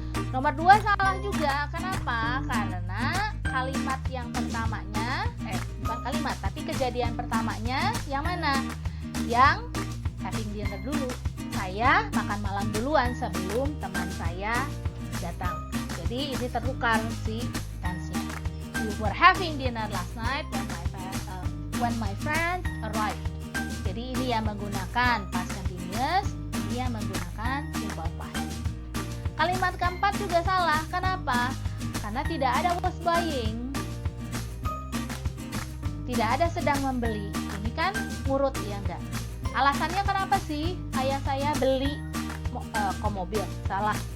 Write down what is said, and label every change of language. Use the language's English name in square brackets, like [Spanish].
[Indonesian] Nomor 2 salah juga. Kenapa? Karena kalimat yang pertamanya, bukan kalimat, tapi kejadian pertamanya yang mana? Yang having dinner dulu. Saya makan malam duluan sebelum teman saya datang. Jadi ini tertukar si tense-nya. [English] We were having dinner last night when my friend arrived. [Indonesian] Jadi ini yang menggunakan past continuous, ini yang menggunakan simple past. Kalimat keempat juga salah. Kenapa? Karena tidak ada was buying. Tidak ada sedang membeli. Ini kan ngurut, ya enggak? Alasannya kenapa sih ayah saya beli mobil? Salah.